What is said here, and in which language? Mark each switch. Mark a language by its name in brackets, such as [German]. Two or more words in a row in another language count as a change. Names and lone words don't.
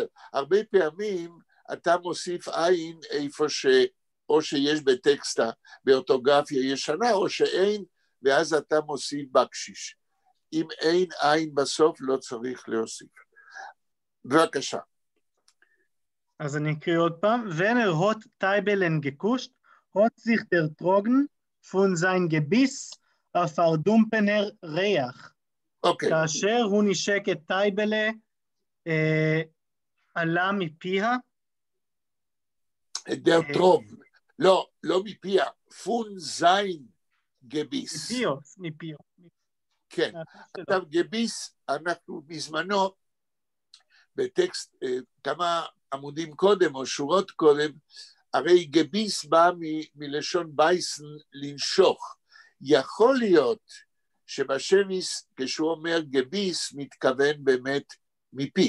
[Hebrew] הרבה פעמים אתה מוסיף עין איפה או שיש בטקסטה, באורתוגרפיה ישנה, או שאין, ואז אתה מוסיף בקשיש. אם אין עין בסוף, לא צריך להוסיף. בבקשה. אז אני אקריא עוד פעם. [Yiddish] ונר הוט טייבלן גקושט, הוט זיך דר טרוגן, פון זיין גביס, הפרדומפנר ריח. [Hebrew] אוקיי. כאשר הוא נשק את טייבלה, עלה מפיה. [Yiddish] דר טרוגן. [Hebrew] לא מפיה, [Yiddish] פון זיין גביס. [Hebrew] מפיו. כן. עכשיו גביס, אנחנו בזמנו, בטקסט כמה עמודים קודם או שורות קודם, הרי גביס בא מלשון בייסן לנשוך. יכול להיות שבשמיס כשהוא אומר גביס מתכוון באמת מפיו.